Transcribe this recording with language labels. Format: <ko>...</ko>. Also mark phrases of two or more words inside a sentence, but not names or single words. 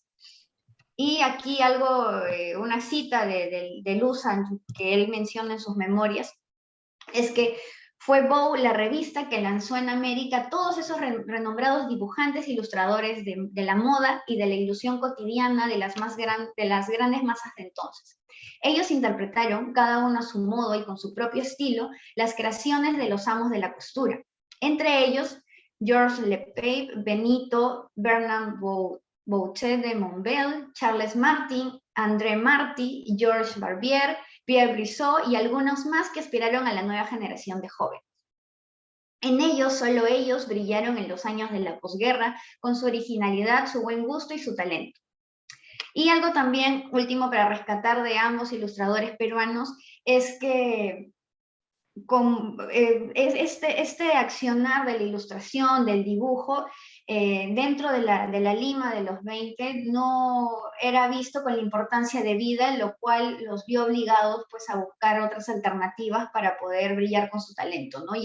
<es>Y aquí una cita de Luza, que él menciona en sus memorias, es que fue Vogue la revista que lanzó en América todos esos renombrados dibujantes e ilustradores de la moda y de la ilusión cotidiana de las grandes masas de entonces. Ellos interpretaron, cada uno a su modo y con su propio estilo, las creaciones de los amos de la costura. Entre ellos, Georges Lepage, Benito, Bernard Boucher de Monbel, Charles Martin, André Marty, Georges Barbier, Pierre Brissot y algunos más que aspiraron a la nueva generación de jóvenes. En ellos, solo ellos brillaron en los años de la posguerra con su originalidad, su buen gusto y su talento. Y algo también último para rescatar de ambos ilustradores peruanos es que este accionar de la ilustración, del dibujo, dentro de la Lima de los 20 no era visto con la importancia debida, lo cual los vio obligados pues, a buscar otras alternativas para poder brillar con su talento, ¿no?</es>